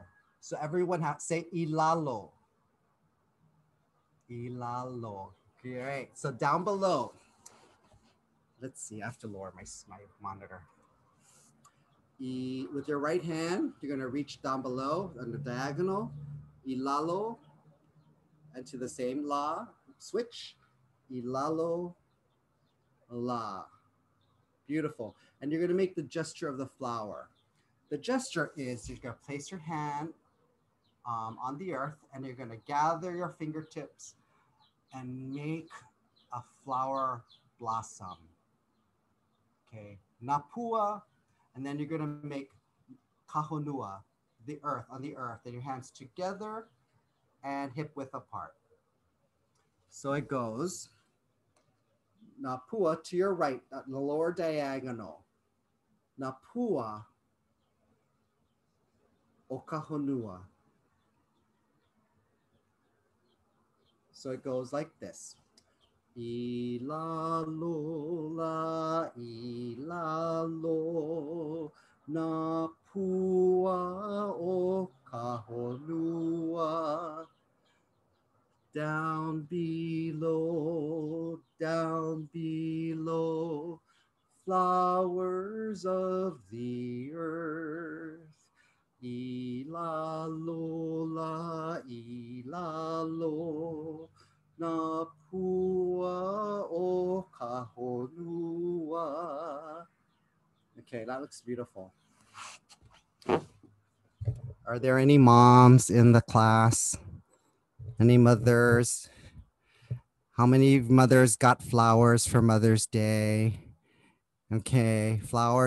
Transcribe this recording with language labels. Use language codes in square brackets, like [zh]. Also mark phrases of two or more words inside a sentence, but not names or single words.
[en] So everyone say [haw] ilalo. Ilalo. [en] Great. So down below, let's see, I have to lower my monitor. With your right hand, you're going to reach down below on the diagonal, ilalo, and to the same la, switch, [haw] ilalo, la. [en] Beautiful. And you're going to make the gesture of the flower. The gesture is you're going to place your hand on the earth, and you're going to gather your fingertips and make a flower blossom. Okay, napua, and then you're going to make kahonua, the earth, on the earth, and your hands together and hip width apart. So it goes, napua to your right, the lower diagonal. [haw] Napua o kahonua. [en] So it goes like this. [haw] Ilalo la ilalo napua o kahonua. [en] Down below, flowers of the earth. [haw] Ilalo la ilalo napua o kahonua. [en] Okay, that looks beautiful. Are there any moms in the class? Any mothers? How many mothers got flowers for Mother's Day? Okay, flowers.